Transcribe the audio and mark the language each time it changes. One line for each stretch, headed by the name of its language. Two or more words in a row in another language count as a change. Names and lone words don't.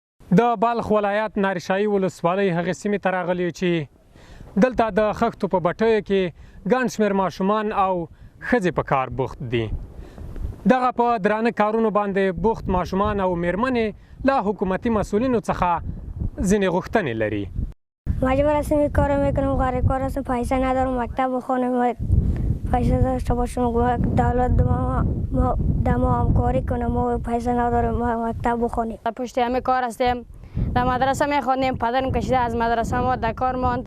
Pashto: د بلخ ولایت نارشایي ولسوالۍ هغې سیمې ته راغلي چې دلته د خښتو په بټیو کې ګڼ شمېر ماشومان او ښځې په کار بوخت دي. دغه په درانه کارونو باندې بوخت ماشومان او میرمنې له حکومتي مسئولینو څخه ځینې غوښتنې لري.
Persian: مجبور هستم این کار میکنم، غریب کار هستم، پیسه ندارم، مکتب بخوانم، پیسه داشته باشم، دولت دما همکاری کنم و پیسه ندارم مکتب بخوانیم. پشت همه کار هستیم، در مدرسه میخوانیم، پدرم کشیده از مدرسه ما در کار ماند.